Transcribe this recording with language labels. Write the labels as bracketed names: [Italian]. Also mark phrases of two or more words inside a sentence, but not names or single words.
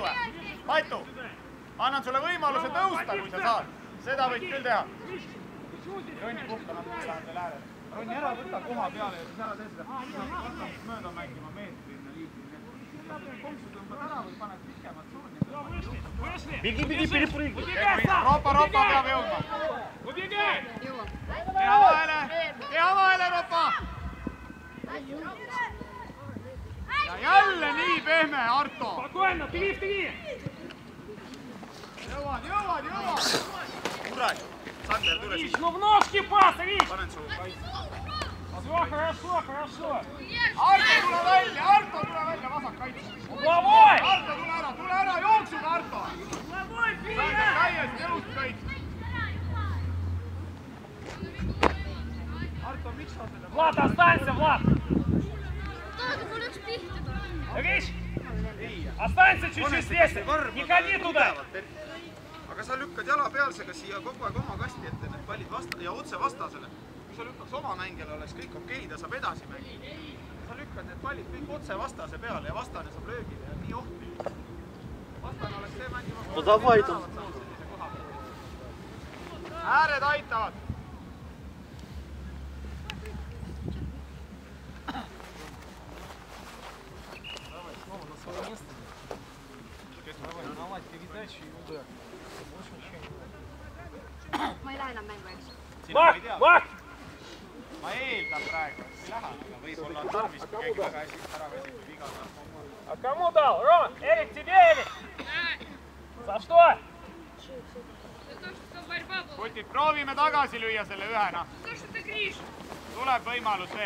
[Estonian] Ma annan sulle võimaluse tõusta, kui sa saad. Seda võid küll teha. Ronni puhka natuke lähen teil äärele. Ronni ära võta koha peale ja siis ära tee seda. Mööda mängima meetrini liiklini. Konksu tõmbad ära või paned pikemat suuni. [Russian] Беги, перепрыгни. [Estonian] Ropa peab jõudma. Keha vahele, Ropa! Ja jälle nii pehme, Arto! Спокойно, 3-3! Jõuad! Kurat! Sander, tule [Russian] Рич, [Estonian] siia. [Russian] ну в ножки пас, Рич! [Estonian] Panen su. [Russian] Все, хорошо. [Estonian] Arto, tule välja, vasak kaitse. [Russian] Угловой! [Estonian] Arto, tule ära, jooksuga Arto! Sander, täiesti elust kõik. Arto, miks sa selle... [Russian] Влад, останься, Влад! [Estonian] Тоже mul üks pihta tuleb. [Russian] Рич, останься чуть-чуть здесь, не ходи туда! [Estonian] Aga sa lükkad jalapealsega siia kogu aeg oma kasti ette need pallid ja otse vastasele. Kui sa lükkaks oma mängijale, oleks kõik okei, ta saab edasi mängida. Sa lükkad need pallid kõik otse vastase peale ja vastane saab löögile ja nii ohtlik. Vastane oleks see mängima... [Russian] Ну давай там. [Estonian] Ääred aitavad. [Russian] Наладь передачи и удар. Больше ничего не надо. [Estonian] Ma ei lähe enam mängu, eks. Вах! Ma eeldan praegu, et ei lähe, aga võib-olla on tarvis, kui keegi väga hästi ära väsitud viga. [Russian] А кому дал? Ром, Эрик, тебе, Эрик! За что? [Estonian] Kutid, proovime tagasi lüüa selle ühena. Tuleb võimalus veel.